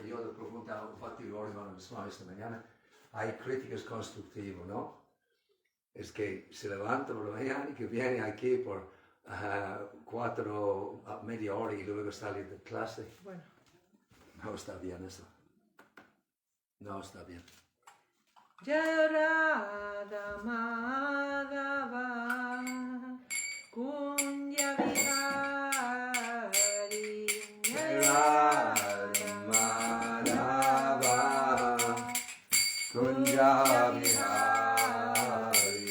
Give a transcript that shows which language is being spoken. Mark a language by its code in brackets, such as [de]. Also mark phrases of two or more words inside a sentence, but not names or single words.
[es] Yo le preguntaba a Pati Oregon esta mañana. Hay críticas constructivas, ¿no? Es que se levanta por la mañana y que viene aquí por 4 a media hora y luego sale de clase. Bueno. No está bien eso. No está bien. [bn] Yarada Madhava Kunja Vihari Yarada Madhava Kunja Vihari